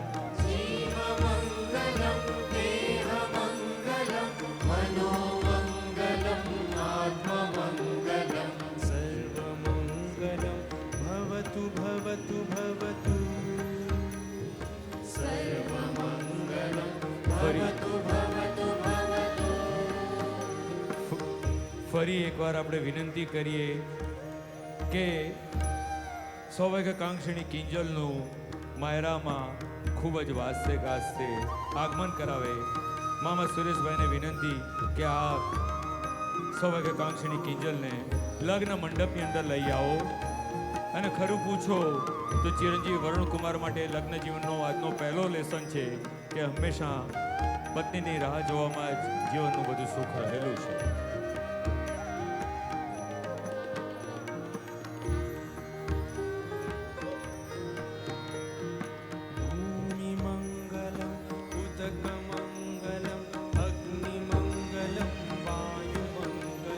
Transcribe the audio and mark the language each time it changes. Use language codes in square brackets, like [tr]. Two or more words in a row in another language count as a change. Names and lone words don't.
[sa] जीवमङ्गलं देहमङ्गलं मनोमङ्गलं आत्ममङ्गलं. सर्वमङ्गलं भवतु भवतु भवतु सर्वमङ्गलं [gu] ફરી [sa] भवतु भवतु भवतु. [gu] ફરી એકવાર આપણે વિનંતી કરીએ કે સૌભાગ્યકાંક્ષીણી કિંજલનું માયરામાં ખૂબ જ વાસ્તે ગાસ્તે આગમન કરાવે. મામા સુરેશભાઈને વિનંતી કે આ સૌભાગ્યકાંક્ષીણી કિંજલને લગ્ન મંડપની અંદર લઈ આવો. અને ખરું પૂછો તો ચિરંજીવી વરુણકુમાર માટે લગ્ન જીવનનો આજનો પહેલો લેસન છે કે હંમેશા પત્નીની રાહ જોવામાં જ જીવનનું બધું સુખ રહેલું છે. [sa] भूमिमङ्गलं उदकमङ्गलं अग्निमङ्गलं वायुमङ्गलं